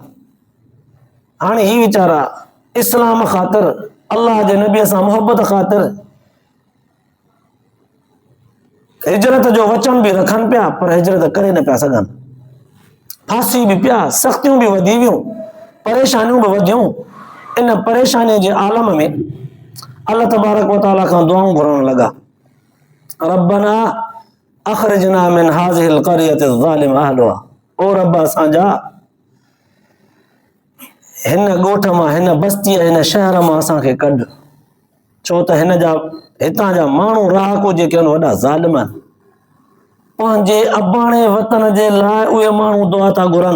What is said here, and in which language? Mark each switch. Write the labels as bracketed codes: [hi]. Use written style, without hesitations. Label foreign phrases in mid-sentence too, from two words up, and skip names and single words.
[sd] हाणे ही वीचारा इस्लाम ख़ातिर, अल्लाह जे नबीअ सां मोहबत ख़ातिर हिजरत जो वचन बि रखनि पिया, पर हिजरत करे न पिया सघनि। फांसी बि पिया, सख़्तियूं बि वधी वियूं, परेशानियूं बि वधियूं। इन परेशानीअ जे आलम में [ar] الله تبارك وتعالى [sd] खां दुआऊं घुरण लॻा, [ar] ربنا أخرجنا من هذه القرية الظالم أهلها. [sd] ओ रब, असांजा हिन ॻोठ मां, हिन बस्तीअ, हिन शहर मां असांखे कढ, छो त हितां जा माण्हू रहाको जेके आहिनि वॾा ज़ालिम आहिनि। पंहिंजे अबाणे वतन जे लाइ उहे माण्हू दुआ था घुरनि।